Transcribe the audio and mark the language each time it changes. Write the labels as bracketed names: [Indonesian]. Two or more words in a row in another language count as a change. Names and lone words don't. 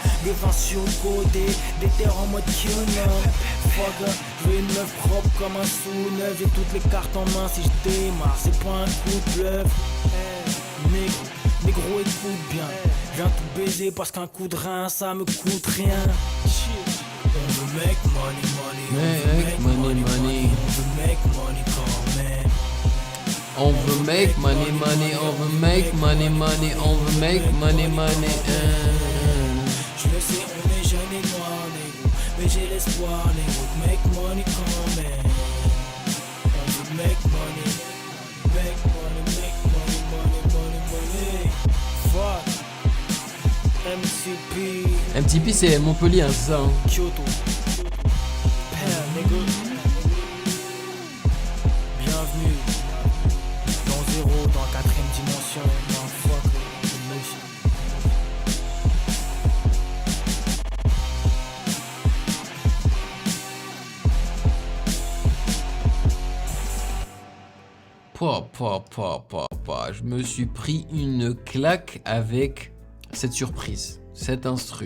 [French] Des vins sur le côté, des terres en mode Q-nom. Fuck, je veux une meuf propre comme un sous-neuf. J'ai toutes les cartes en main si je démarre, c'est pas un coup de bluff. Négro écoute bien, je viens tout baiser parce qu'un coup de rein ça me coûte rien. On veut [English] make money, money, Make money, money. [French] on veut [English] make money [French] quand même. On veut [English] make money, money, [French] on veut [English] make money, money, [French] on veut [English] make money, money. [French] Je le sais, on est jeunes et noirs, négro, mais j'ai l'espoir, négro, de [English] make money [French] quand même. On veut [English] make money, make money, make money, money, money, money. [French] Fuck, MCP, MTP c'est Montpellier, c'est ça. Kyoto, négro. Bienvenue dans Zéro, dans la 4ème dimension, dans fuck, emotion. Je me suis pris une claque avec cette surprise, cette instru.